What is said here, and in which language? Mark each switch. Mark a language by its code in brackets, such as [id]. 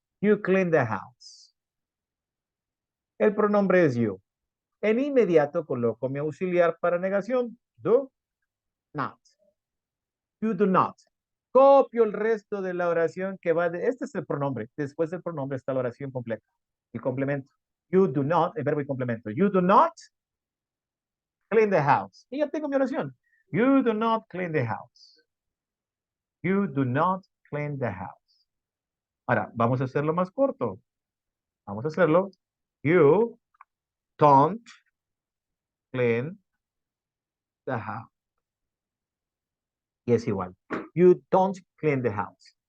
[en] You clean the house. [es] El pronombre es you. En inmediato coloco mi auxiliar para negación. [en] Do not. You do not. [es] Copio el resto de la oración que va de... Este es el pronombre. Después del pronombre está la oración completa. El complemento. [en] You do not, [es] el verbo y complemento. [en] You do not clean the house. [es] Y ya tengo mi oración. [en] You do not clean the house. You do not clean the house. [es] Ahora, vamos a hacerlo más corto. Vamos a hacerlo. [en] You don't clean the house. [es] Y es igual. [en] You don't clean the house.